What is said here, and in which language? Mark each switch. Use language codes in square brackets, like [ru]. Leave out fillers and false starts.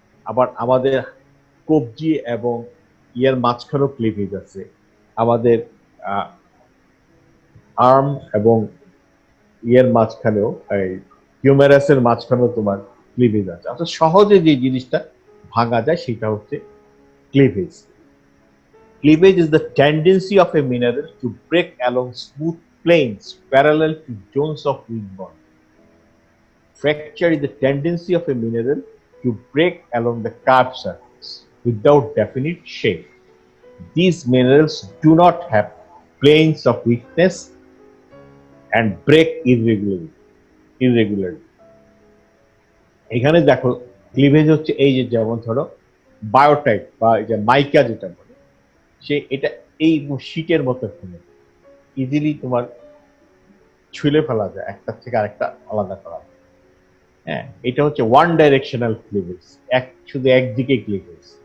[bn] আবার আমাদের কবজি এবং ইয়ের মাঝখানেও ক্লিভেজ আছে, আমাদের আর্ম এবং ইয়ের মাঝখানেও, এই হিউমেরাসের মাঝখানেও তোমার ক্লিভেজ আছে। অর্থাৎ সহজে যে জিনিসটা ভাঙা যায় সেটা হচ্ছে cleavage. [en] Cleavage is the tendency of a mineral to break along smooth planes parallel to zones of weak bond. Fracture is the tendency of a mineral to break along the curved surface without definite shape. These minerals do not have planes of weakness and break irregularly. [bn] এখানে দেখো cleavage হচ্ছে এই যে, যেমন ধরো biotite বা এই যে মাইকা যেটা বলে, সে এটা এই শীটের মতো ফেলে ইজিলি তোমার ছুলে ফেলা যায়, একটা থেকে আরেকটা আলাদা করা যায়। হ্যাঁ, এটা হচ্ছে ওয়ান ডাইরেকশনাল ক্লিভেজ, শুধু একদিকে ক্লিভেজ।